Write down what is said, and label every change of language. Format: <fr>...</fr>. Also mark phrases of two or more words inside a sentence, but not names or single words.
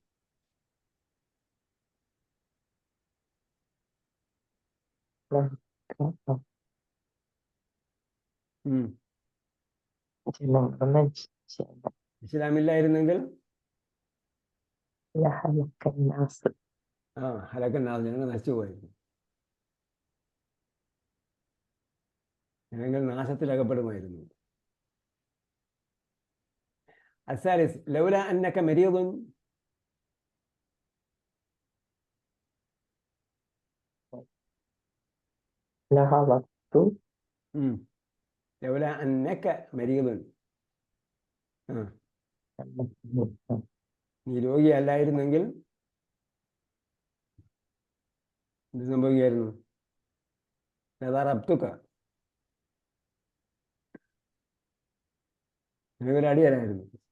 <ml>ഇസ്ലാമില്ലായിരുന്നെങ്കിൽ</ml> <ar>هلك الناس,</ar> <ml>ഞങ്ങൾ നശിച്ചു പോയിരുന്നു. ഞങ്ങൾ നാശത്തിലകപ്പെടുമായിരുന്നു.</ml> <ar>الثالث لولا أنك مريض لولا أنك مريض.</ar> <ml>നീ രോഗിയല്ലായിരുന്നെങ്കിൽ എന്ത് സംഭവിക്കായിരുന്നു? ലദറബ്തുക. നിനക്കൊരു അടി തരായിരുന്നു.</ml>